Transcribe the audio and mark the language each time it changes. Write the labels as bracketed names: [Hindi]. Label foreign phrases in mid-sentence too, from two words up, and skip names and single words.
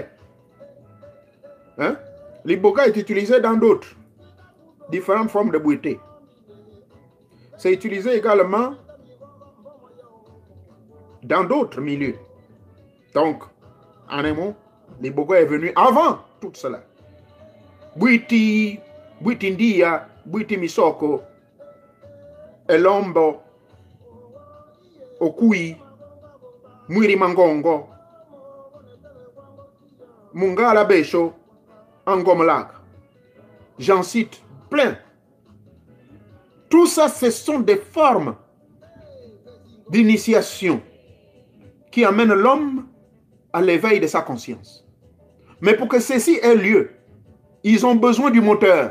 [French] Hein? L'iboga est utilisé dans d'autres différentes formes de bouité. C'est utilisé également dans d'autres milieux. Donc, en un mot, l'iboga est venu avant tout cela. Bouiti, Bouitindia, Bouiti Misoko, Elombo, Okui, Mwiri Mangongo, Mungala Besho, Angomlag. J'en cite plein. Tout ça, ce sont des formes d'initiation qui amènent l'homme à l'éveil de sa conscience. Mais pour que ceci ait lieu, ils ont besoin du moteur.